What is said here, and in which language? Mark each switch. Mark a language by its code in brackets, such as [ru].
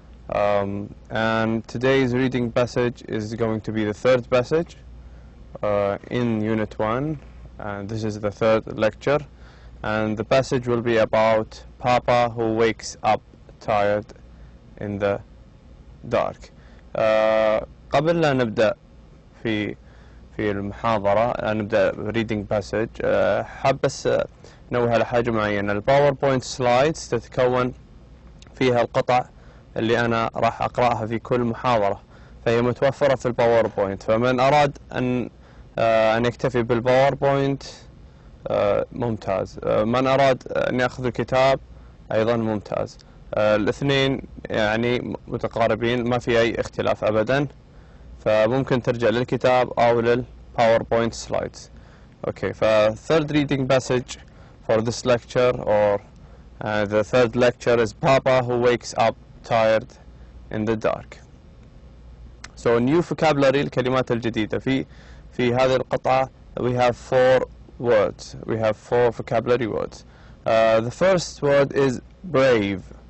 [en] And today's reading passage is going to be the third passage in unit 1, and this is the third lecture, and the passage will be about Papa who wakes up tired in the dark. [ar] قبل لا نبدأ في المحاضرة نبدأ [en] reading passage، [ar] حاب بس نوه على حاجة معينة. الباوربوينت سلايدز تتكون فيها القطع اللي أنا راح أقرأها في كل محاضرة، فهي متوفرة في الباوربوينت، فمن أراد أن يكتفي بالباوربوينت ممتاز، من أراد أن يأخذ الكتاب أيضا ممتاز. الاثنين يعني متقاربين، ما في أي اختلاف أبدا، فممكن ترجع للكتاب أو للباوربوينت سلايدز. [en] Okay, third reading passage for this lecture, or the third lecture, is Papa who wakes up tired in the dark. So new vocabulary، [ar] الكلمات الجديدة في هذه القطعة. [en] We have 4 words. We have 4 vocabulary words. The first word is brave.